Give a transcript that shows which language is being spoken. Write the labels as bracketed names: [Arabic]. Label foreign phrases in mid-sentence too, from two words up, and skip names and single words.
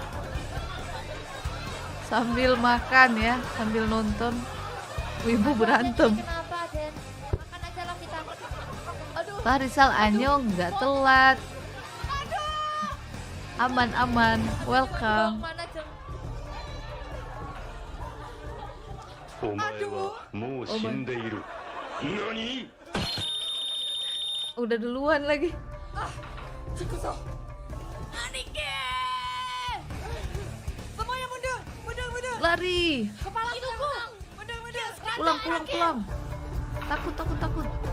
[Indonesian] Sambil makan ya, sambil nonton. Ibu berantem. kenapa Den? Makan aja lah kita. Aduh, Pak Rizal Anyong nggak telat. Aman, welcome. mana jeng? [Japanese] お前はもう死んでいる。何？ [Indonesian] Udah duluan lagi. Aniki! Semuanya mundur. Mundur. Lari. Kepala tuku. Mundur. Pulang. Takut.